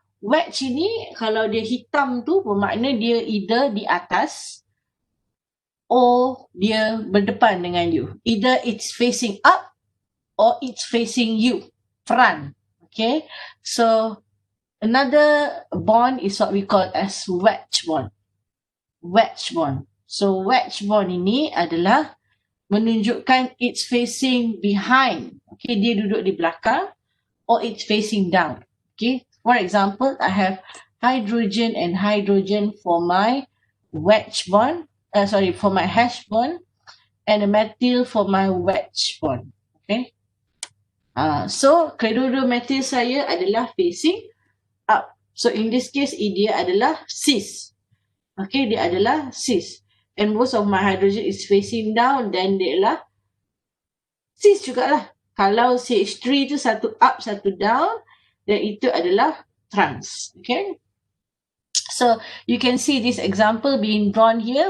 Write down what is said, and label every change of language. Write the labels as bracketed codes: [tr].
[ms] Wedge ini kalau dia hitam tu bermakna dia either di atas or dia berdepan dengan you. [en] Either it's facing up or it's facing you, front. Okay, so another bond is what we call as wedge bond. Wedge bond. [ms] So wedge bond ini adalah menunjukkan [en] it's facing behind. [ms] Okay, dia duduk di belakang [en] or it's facing down. Okay, for example, I have hydrogen and hydrogen for my wedge bond. For my hash bond, and a methyl for my wedge bond. Okay. [ms] So kedua-dua metal saya adalah [en] facing up. [ms] So in this case, dia adalah cis. Okay, dia adalah cis. [en] And most of my hydrogen is facing down, [ms] then dia adalah cis jugalah. Kalau CH3 tu satu up, satu down, then itu adalah trans. [en] Okay. So you can see this example being drawn here.